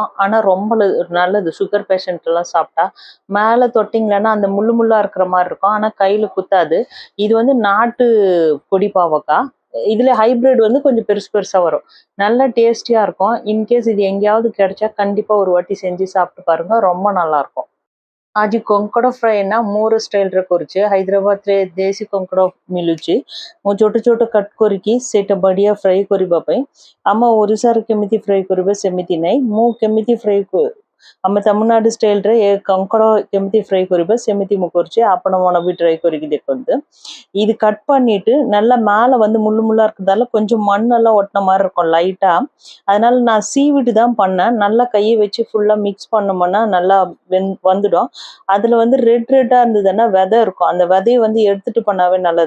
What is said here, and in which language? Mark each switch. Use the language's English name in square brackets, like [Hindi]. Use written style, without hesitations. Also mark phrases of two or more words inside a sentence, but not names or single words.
[Tamil] ஆனா ரொம்ப நல்லது. [English] sugar patient [Tamil] எல்லாம் சாப்பிட்டா. மேல தொட்டிங்கலன்னா அந்த முள்ளு முள்ளா இருக்கிற மாதிரி இருக்கும். ஆனா கையில குத்தாது. இது நாட்டு கொடி பாவக்கா. இதுல ஹைபிரிட் கொஞ்சம் பெருசு பெருசா வரும். நல்லா டேஸ்டியா இருக்கும். இன்கேஸ் இது எங்கேயாவது கிடைச்சா கண்டிப்பா ஒரு வாட்டி செஞ்சு சாப்பிட்டு பாருங்க. ரொம்ப நல்லா இருக்கும். [Odia] ଆଜି କଙ୍କଡା ଫ୍ରାଏ ନା ମୋର ଷ୍ଟାଇଲରେ କରୁଛେ। ହାଇଦ୍ରାବାଦରେ ଦେଶୀ କଙ୍କଡା ମିଳୁଛି। ମୁଁ ଛୋଟ ଛୋଟ କଟ୍ କରିକି ସେଇଟା ବଢିଆ ଫ୍ରାଏ କରିବା ପାଇଁ। ଆମ ଓଡ଼ିଶାରେ କେମିତି ଫ୍ରାଏ କରିବେ ସେମିତି ନାହିଁ। ମୁଁ କେମିତି ଫ୍ରାଏ ଆମ ତାମିଲନାଡୁ ଷ୍ଟାଇଲରେ ଏ କଙ୍କଡା କେମିତି ஃப்ரை କରିବେ ସେମିତି ମୁଁ କରୁଛି। ଆପଣ ମାନେ ବି ட்ரை କରିକି ଦେଖନ୍ତୁ। [Tamil] இது கட் பண்ணிட்டு நல்லா மேலே முள்ளு முள்ளா இருக்கிறதால கொஞ்சம் மண்ணெல்லாம் ஒட்டின மாதிரி இருக்கும் லைட்டா. அதனால நான் சீவிட்டு தான் பண்ணேன். நல்லா கையை வச்சு ஃபுல்லா மிக்ஸ் பண்ணோம்னா நல்லா வந்துடும். அதுல ரெட் ரெட்டா இருந்ததுன்னா விதை இருக்கும். அந்த விதையை எடுத்துட்டு பண்ணாவே நல்லது.